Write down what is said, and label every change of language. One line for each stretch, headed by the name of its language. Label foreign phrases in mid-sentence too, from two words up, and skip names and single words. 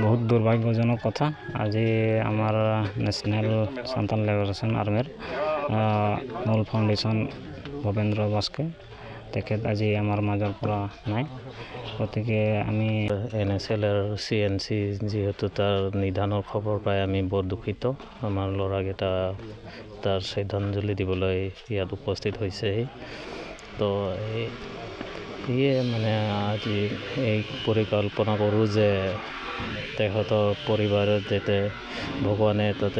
Assamese: বহুত দুৰ্ভাগ্যজনক কথা আজ আমাৰ ন্যাশনাল সান্তাল লিবারেশন আর্মির মূল ফাউন্ডেশন ভবেন্দ্র বাস্কে তেখেত আজি আমার মাজৰ পৰা নাই গতিকে আমি NSL আর CNC যেহেতু তার নিধানৰ খবৰ পাই আমি বৰ দুখিত আমাৰ ল'ৰাকেইটা তাৰ শ্ৰদ্ধাঞ্জলি দিবলৈ ইয়াত উপস্থিত হৈছে তো ये মানে আজি এই পৰিকল্পনা কৰোঁ যে তেখেতৰ পৰিবাৰত যাতে ভগৱানে তাতে